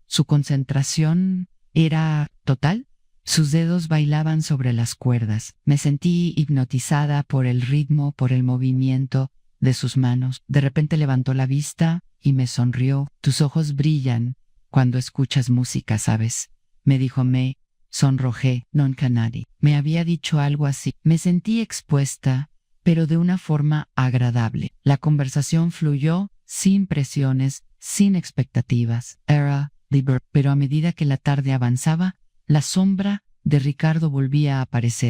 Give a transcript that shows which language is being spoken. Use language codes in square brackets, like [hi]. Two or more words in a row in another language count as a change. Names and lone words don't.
[es] Su concentración era total. Sus dedos bailaban sobre las cuerdas. Me sentí hipnotizada por el ritmo, por el movimiento de sus manos. De repente levantó la vista y me sonrió. Tus ojos brillan cuando escuchas música, ¿sabes? Me dijo. Me sonrojé. Non canadi. Me había dicho algo así. Me sentí expuesta, pero de una forma agradable. La conversación fluyó sin presiones, sin expectativas. Era libre. Pero a medida que la tarde avanzaba, la sombra de Ricardo volvía a aparecer.